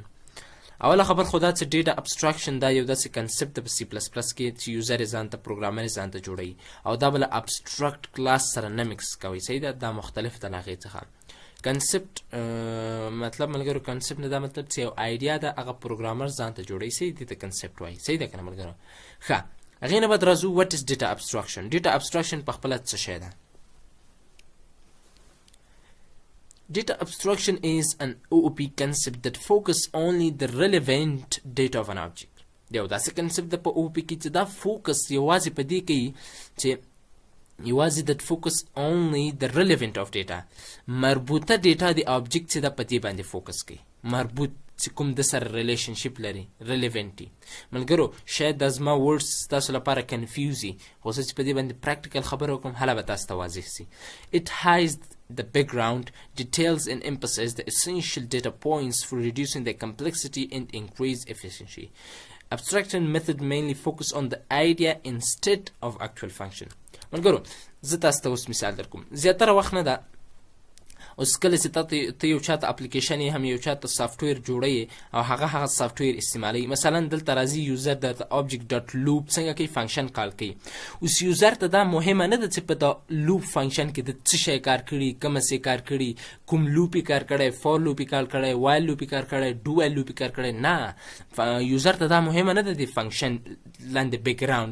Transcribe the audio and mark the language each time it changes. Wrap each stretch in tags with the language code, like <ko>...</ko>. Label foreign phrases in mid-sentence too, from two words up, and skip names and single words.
<ps>اوله خبر خو دا چې</ps> <en>data abstraction</en> <ps>دا یو داسې کنسپټ ده په سی پلس پلس کې چې یوزر یې ځان ته پروګرامر یې ځان ته جوړوي او دا به له</ps> <en>abstract class</en> <ps>سره نه مکس کوي. صحیح ده؟ دا مختلف ده له هغې څخه. کنسپټ مطلب ملګرو کنسپټ نه دا مطلب چې یو آیډیا ده هغه پروګرامر ځان ته جوړوي. صحیح دې ته کنسپټ وایي. صحیح ده که نه ملګرو؟ ښه، هغې نه بعد راځو</ps> <en>what is data abstraction. data abstraction</en> <ps>په خپله څه شی ده؟</ps> <en>Data abstraction is an OOP concept that focus only the relevant data of an object.</en> <ps>یو داسې کنسپټ ده په OOP کې چې دا فوکس یوازې په دې کوي چې یوازې</ps> <en>that focus only the relevant of data.</en> <ps>مربوطه ډیټا د object چې دا په دې باندې فوکس کوي. مربوط چې کوم د سره ریلیشنشپ لري، ریلیونټي. ملګرو شاید دا زما ورډس تاسو لپاره کنفیوز وي، خو زه چې په دې باندې پریکټیکل خبره وکړم هله به تاسو ته واضح سي.</ps> <en>It hides the background, details and emphasizes the essential data points for reducing the complexity and increase efficiency. Abstraction method mainly focus on the idea instead of actual function.</en> <ps>ملګرو زه تاسو ته اوس مثال در کوم. زیاتره وخت نه ده اوس کله چې ته یو چاته اپلیکیشن یې هم یو چاته سافټویر جوړوي او هغه سافټویر استعمالوي. مثلا دلته راځي یوزر درته</ps> <en>object dot loop</en> <ps>څنګه کوي</ps> <en>function call</en> <ps>کوي. اوس یوزر ته دا مهمه نه ده چې په دا</ps> <en>loop function</en> <ps>کې د څه شی کار کړي، کومه سي کار کړي، کوم لوپ یې کار کړی،</ps> <en>for loop</en> <ps>یې کار کړی،</ps> <en>while loop</en> <ps>یې کار کړی،</ps> <en>do while loop</en> <ps>یې کار کړی. نه، یوزر ته دا مهمه نه ده د فنکشن لاندې بیکګراوند.</ps>